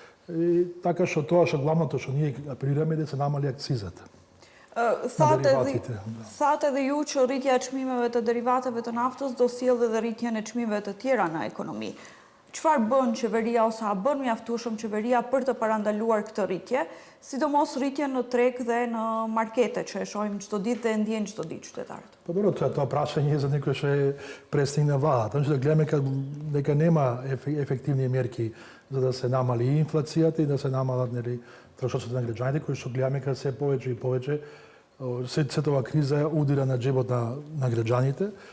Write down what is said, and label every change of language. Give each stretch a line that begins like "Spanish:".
Macedonian: И така што тоа што главното што ние апелираме е да се намали акцизата.
Albanian: Thatë edhe ju që rritja e çmimeve të derivateve të naftës do sjellë edhe rritjen e çmimeve të tjera në ekonomi. Çfarë bën qeveria ose a bën mjaftueshëm qeveria për të parandaluar këtë rritje, sidomos rritjen në treg dhe në markete që e shohim çdo ditë dhe e ndjejnë çdo ditë qytetarët?
Macedonian: Па добро, тоа прашање е за некој што е преdsjednik на владата. Значи да гледаме дека нема ефективни мерки за да се намали инфлацијата и да се намалат трошоците на граѓаните, кои што гледаме дека се повеќе и повеќе сета оваа криза удира на джебот на граѓаните.